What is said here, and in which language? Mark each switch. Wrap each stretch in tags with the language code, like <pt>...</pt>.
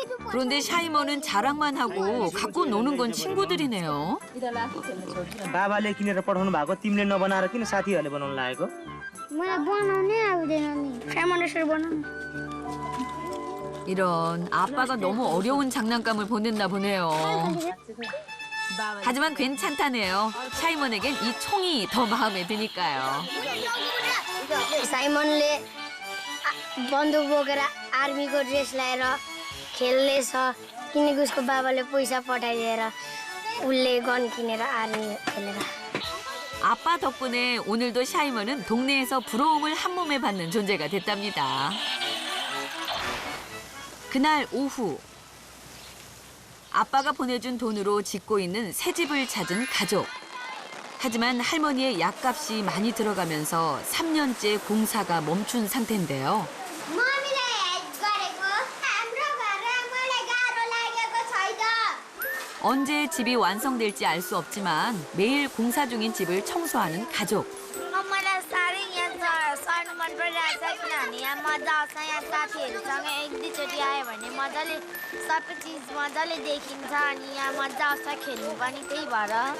<ko>그런데 샤이먼은 자랑만 하고 갖고 노는 건 친구들이네요.</ko> <ne>बाबाले किनेर पठाउनु भएको तिमीले नबनाएर किन साथीहरूले बनाउनु लागेको? मलाई बनाउनै आउँदैन नि। साइमन यसरी बनाउनु।</ne> <ko>이런 아빠가 너무 어려운 장난감을 보냈나 보네요. 하지만 괜찮다네요. 샤이먼에겐 이 총이 더 마음에 드니까요.</ko> <ne>साइमनले बन्दुक बोकेर आर्मीको ड्रेस लगाएर खेल्नेछ किनकि उसको बाबाले पैसा पठाइदिएर उसले गन किनेर आर्मी खेलेर।</ne> <ko>아빠 덕분에 오늘도 샤이먼은 동네에서 부러움을 한 몸에 받는 존재가 됐답니다. 그날 오후 아빠가 보내준 돈으로 짓고 있는 새 집을 찾은 가족. 하지만 할머니의 약값이 많이 들어가면서 3년째 공사가 멈춘 상태인데요.</ko> <ne>मम्मीले गरेको हाम्रो घरमा मलाई गाह्रो लागेको छैन।</ne> <ko>언제 집이 완성될지 알 수 없지만 매일 공사 중인 집을 청소하는 가족.</ko> <ne>मलाई साह्रै यहाँ सर्नु मन परिरहेछ किनभने यहाँ मजा आउँछ। यहाँ साथीहरूसँग एक दुईचोटि आयो भने मजाले सबै चिज मजाले देखिन्छ अनि यहाँ मजा आउँछ खेल्नु पनि त्यही भएर।</ne>